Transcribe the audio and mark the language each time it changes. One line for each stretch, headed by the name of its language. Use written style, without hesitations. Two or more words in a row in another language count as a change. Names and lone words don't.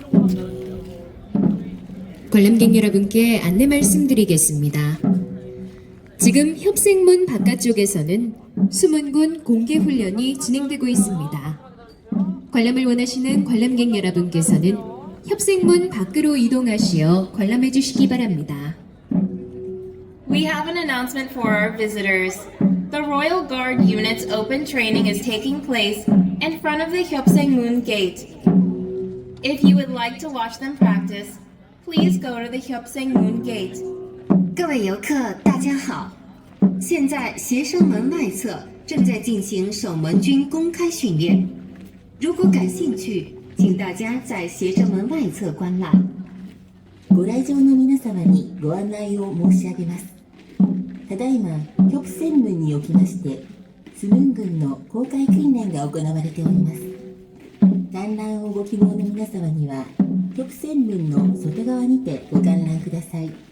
Korean: 관람객 여러분께 안내 말씀드리겠습니다. 지금 협생문 바깥쪽에서는 수문군 공개훈련이 진행되고 있습니다. 관람을 원하시는 관람객 여러분께서는 협생문 밖으로 이동하시어 관람해 주시기 바랍니다.
English: We have an announcement for our visitors. The Royal Guard Unit's open training is taking place in front of the Hyeopsaengmun Gate. If you would like to watch them practice, please go to the Hyeopsaengmun Gate.
Chinese: 各位游客，大家好！现在协生门外侧正在进行守门军公开训练。如果感興趣，请大家在协生門外侧观覧。
Japanese: ご来場の皆様にご案内を申し上げます。ただいま、玉泉門におきまして、スムン軍の公開訓練が行われております。観覧をご希望の皆様には、玉泉門の外側にてご観覧ください。